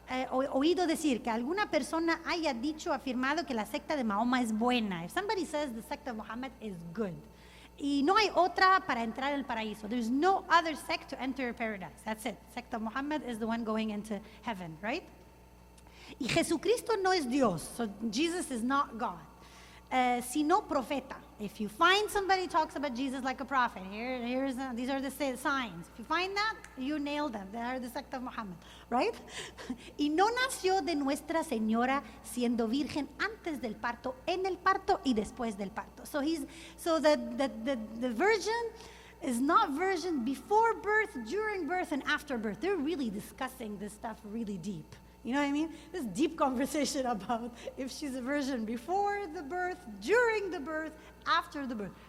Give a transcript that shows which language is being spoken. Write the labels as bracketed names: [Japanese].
[Spanish] Oído decir que alguna persona haya dicho, afirmado que la secta de Mahoma es buena. [English] If somebody says the sect of Muhammad is good. [Spanish] Y no hay otra para entrar al paraíso. [English] There's no other sect to enter paradise. That's it. Sect of Muhammad is the one going into heaven, right? [Spanish] Y Jesucristo no es Dios. [English] So Jesus is not God. [Spanish] sino profeta. [English] If you find somebody talks about Jesus like a prophet, these are the signs. If you find that, you nailed them. They are the sect of Muhammad, right? [Spanish] Y no nació de Nuestra Señora siendo virgen antes del parto, en el parto y después del parto. [English] So the virgin is not virgin before birth, during birth, and after birth. They're really discussing this stuff really deep. You know what I mean? This deep conversation about if she's a virgin before the birth, during the birth, after the birth.